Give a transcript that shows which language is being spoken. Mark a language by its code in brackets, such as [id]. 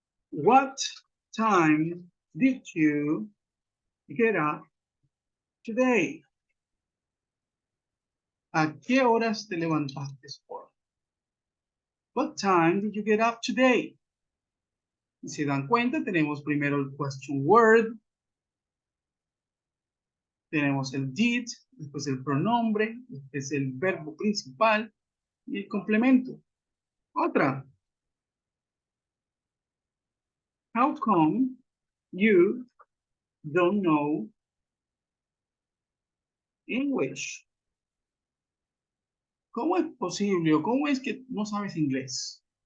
[en] What time did you get up today? [es] ¿A qué horas te levantaste hoy? [en] What time did you get up today? [es] Si se dan cuenta, tenemos primero el question word, tenemos el did, después el pronombre, después el verbo principal y el complemento. Otra. [en] How come you don't know English? [es] ¿Cómo es posible o cómo es que no sabes inglés?